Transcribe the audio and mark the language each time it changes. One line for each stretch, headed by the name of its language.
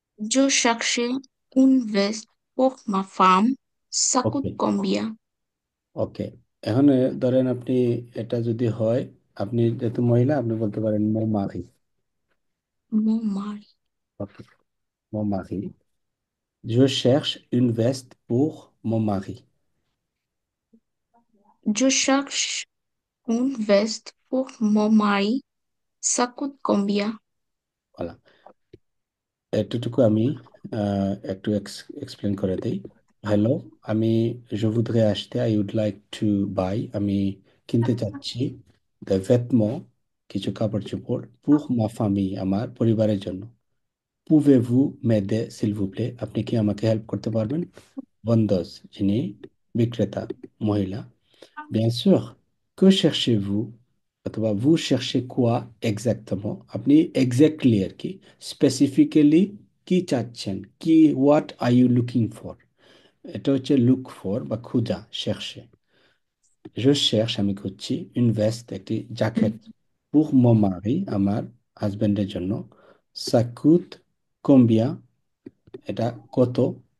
French: Je cherchais une veste pour ma femme. Ça ওকে, coûte combien?
Bangla: ওকে, এখন ধরেন আপনি, এটা যদি হয়, আপনি যেহেতু মহিলা, আপনি বলতে পারেন
French: মো মারি। Mon mari. ওকে, মো মারি, je cherche une veste pour mon mari। Je cherche une veste pour mon mari. Ça coûte combien?
Bangla: voilà, এতটুকু আমি একটু এক্সপ্লেন করে দিই। হ্যালো, আমি
French: je voudrais acheter,
English: I would like to buy,
Bangla: আমি কিনতে চাচ্ছি, the vêtements, কিছু কাপড় চোপড়,
French: pour ma famille,
Bangla: আমার পরিবারের জন্য।
French: Pouvez-vous m'aider, s'il vous plaît?
Bangla: আপনি কি আমাকে হেল্প করতে পারবেন? বন্দোজ, যিনি বিক্রেতা, মহিলা।
French: Bien sûr. Que cherchez-vous?
Bangla: অথবা
French: vous cherchez quoi exactement?
Bangla: আপনি exactly আর কি, specifically কি চাচ্ছেন, কি,
English: what are you looking for?
Bangla: এটা হচ্ছে look for বা খোঁজা, chercher।
French: Je cherche,
Bangla: আমি খুঁজছি,
French: une veste,
Bangla: একটি জ্যাকেট,
French: pour mon mari,
Bangla: আমার হাজবেন্ডের জন্য।
French: Ça coûte combien?
Bangla: এটা কত?